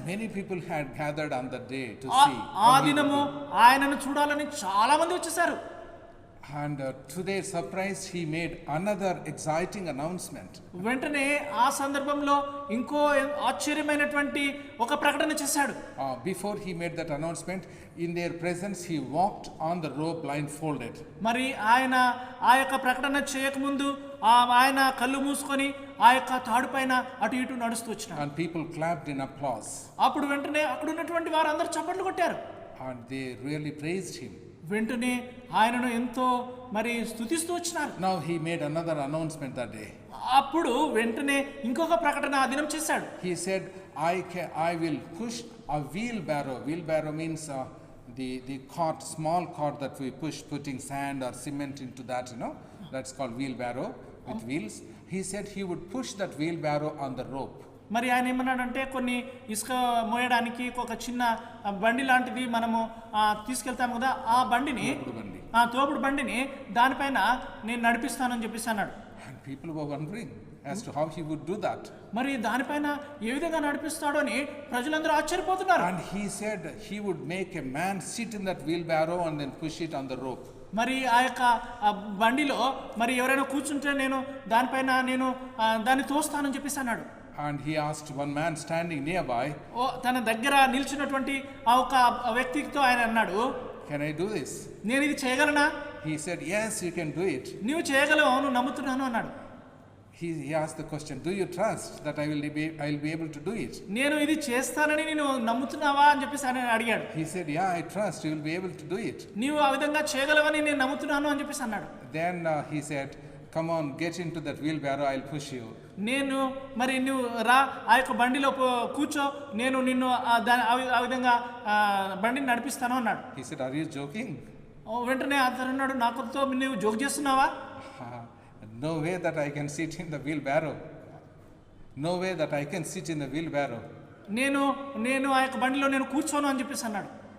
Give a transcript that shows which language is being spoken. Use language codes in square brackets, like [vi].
[en] Many people had gathered on that day to see. [te] ఆ దినము ఆయనను చూడాలని చాలా మంది వచ్చేసారు. [en] And to their surprise he made another exciting announcement. [te] వెంటనే ఆ సందర్భంలో ఇంకో ఆశ్చర్యమైనటువంటి ఒక ప్రకటన చేశాడు. [en] Before he made that announcement, in their presence he walked on the rope blindfolded. [te] మరి ఆయన ఆ యొక్క ప్రకటన చేయకముందు ఆయన కళ్ళు మూసుకొని ఆ యొక్క తాడు పైన అటు ఇటు నడుస్తూ వచ్చినాడు. [en] And people clapped in applause. [te] అప్పుడు వెంటనే అక్కడ ఉన్నటువంటి వారందరూ చప్పట్లు కొట్టారు. [en] And they really praised him. [te] వెంటనే ఆయనను ఎంతో మరి స్తుతిస్తూ వచ్చినారు. [en] Now he made another announcement that day. [te] అప్పుడు వెంటనే ఇంకొక ప్రకటన ఆ దినం చేశాడు. [en] He said, I will push a wheelbarrow. Wheelbarrow means the cart, small cart that we push, putting sand or cement into that, that's called wheelbarrow with wheels. He said he would push that wheelbarrow on the rope. [te] మరి ఆయన ఏమన్నాడంటే కొన్ని ఇసుక మోయడానికి ఒక చిన్న బండి లాంటిది మనము తీసుకెళ్తాము కదా, ఆ బండిని తోపుడు బండిని దానిపైన నేను నడిపిస్తానని చెప్పేసి అన్నాడు. [en] And people were wondering as to how he would do that. [te] మరి దానిపైన ఏ విధంగా నడిపిస్తాడో అని ప్రజలందరూ ఆశ్చర్యపోతున్నారు. [en] And he said he would make a man sit in that wheelbarrow and then push it on the rope. [te] మరి ఆ యొక్క బండిలో మరి ఎవరైనా కూర్చుంటే నేను దానిపైన నేను దాన్ని తోస్తానని చెప్పేసి అన్నాడు. [en] And he asked one man standing nearby, [te] తన దగ్గర నిల్చున్నటువంటి ఆ ఒక వ్యక్తితో ఆయన అన్నాడు, [en] can I do this? [te] నేను ఇది చేయగలనా? [en] He said, yes, you can do it. [te] నీవు చేయగలవు, అవును నమ్ముతున్నాను అన్నాడు. [en] He asked the question, do you trust that I will be able to do it? [te] నేను ఇది చేస్తానని నేను నమ్ముతున్నావా అని చెప్పేసి ఆయన అడిగాడు. [en] He said, yeah, I trust you will be able to do it. [te] నీవు ఆ విధంగా చేయగలవని నేను నమ్ముతున్నాను అని చెప్పేసి అన్నాడు. [en] Then he said, come on, get into that wheelbarrow, I'll push you. [te] నేను మరి నువ్వు రా ఆ యొక్క బండిలో కూర్చో, నేను నిన్ను ఆ విధంగా బండిని నడిపిస్తాను అన్నాడు. [en] He said, are you joking? [te] వెంటనే అతను అన్నాడు, నాకుతో నువ్వు జోక్ చేస్తున్నావా? [en] No way that I can sit in the wheelbarrow. No way that I can sit in the wheelbarrow. [te] నేను ఆ యొక్క బండిలో నేను కూర్చోను అని చెప్పేసి అన్నాడు.